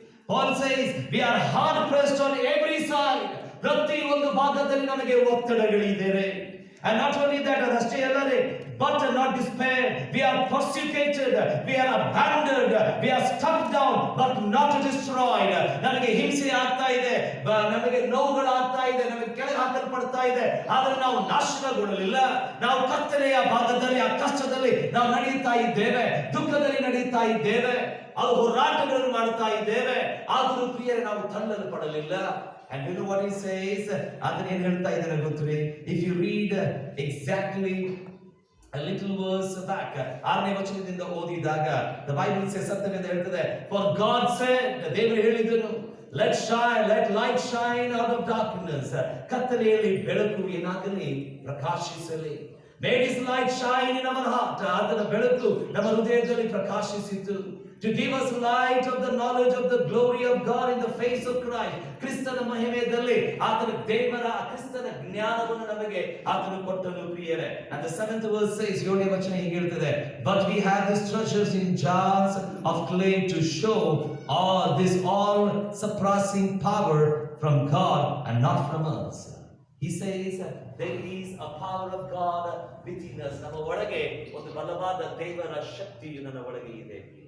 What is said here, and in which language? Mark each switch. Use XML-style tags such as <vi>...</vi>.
<en>Paul says we are hard pressed on every side.</en> <kn>ಪ್ರತಿ ಒಂದು ಭಾಗದಲ್ಲಿ ನಮಗೆ ಒತ್ತಡಗಳಿವೆ.</kn> <en>And not only that,</en> <kn>ಅದಷ್ಟೇ ಅಲ್ಲದೆ,</kn> <en>but not despair. We are persecuted, we are abandoned, we are struck down, but not destroyed.</en> <kn>ನಮಗೆ ಹಿಂಸೆ ಆಗ್ತಾ ಇದೆ, ನಮಗೆ ನೋವುಗಳಾಗ್ತಾ ಇದೆ, ನಮಗೆ ಕೆಳಗೆ ಹಾಕಲ್ಪಡ್ತಾ ಇದೆ, ಆದರೆ ನಾವು ನಾಶನಗೊಳ್ಳಲಿಲ್ಲ. ನಾವು ಕತ್ತಲೆಯ ಭಾಗದಲ್ಲಿ, ಆ ಕಷ್ಟದಲ್ಲಿ ನಾವು ನಡೆಯುತ್ತಾ ಇದ್ದೇವೆ, ದುಃಖದಲ್ಲಿ ನಡೆಯುತ್ತಾ ಇದ್ದೇವೆ, ಅದು ಹೋರಾಟಗಳನ್ನು ಮಾಡುತ್ತಾ ಇದ್ದೇವೆ, ಆದರೂ ಪ್ರಿಯರೇ ನಾವು ತಳ್ಳಲ್ಪಡಲಿಲ್ಲ.</kn> <en>And you know what he says?</en> <kn>ಅದನ್ನ ಏನು ಹೇಳ್ತಾ ಇದ್ದಾನೆ ಗೊತ್ತ್ರಿ?</kn> <en>If you read exactly a little verse back,</en> <kn>6ನೇ ವಚನದಿಂದ ಓದಿದಾಗ</kn> <en>the Bible says,</en> <kn>ಸತ್ಯವೇದ ಹೇಳ್ತದೆ,</kn> <en>for God said,</en> <kn>ದೇವರು ಹೇಳಿದನು,</kn> <en>let light shine out of darkness.</en> <kn>ಕತ್ತಲೆಯಲ್ಲಿ ಬೆಳಕು ಏನಾಗಲಿ, ಪ್ರಕಾಶಿಸಲಿ.</kn> <en>Made his light shine in our heart.</en> <kn>ಅದರ ಬೆಳಕು ನಮ್ಮ ಹೃದಯದಲ್ಲಿ ಪ್ರಕಾಶಿಸಿತು.</kn> <en>to give us light of the knowledge of the glory of God in the face of Christ.</en> <kn>ಕ್ರಿಸ್ತನ ಮಹಿಮೆಯಲ್ಲಿ ಆತನ ದೇವರ ಕ್ರಿಸ್ತನ ಜ್ಞಾನವನ್ನು ನಮಗೆ ಆತನು ಕೊಟ್ಟನು ಪ್ರಿಯರೇ.</kn> <en>And the 7th verse says,</en> <kn>7ನೇ ವಚನ ಹೀಗೆ ಹೇಳ್ತದೆ,</kn> <en>but we have these treasures in jars of clay to show this all surpassing power from God and not from us. He says there is a power of God within us.</en> <kn>ನಮ್ಮ ಒಳಗೆ ಒಂದು ಬಲವಾದ ದೇವರ ಶಕ್ತಿಯು ನನ್ನ ಒಳಗೆ ಇದೆ.</kn>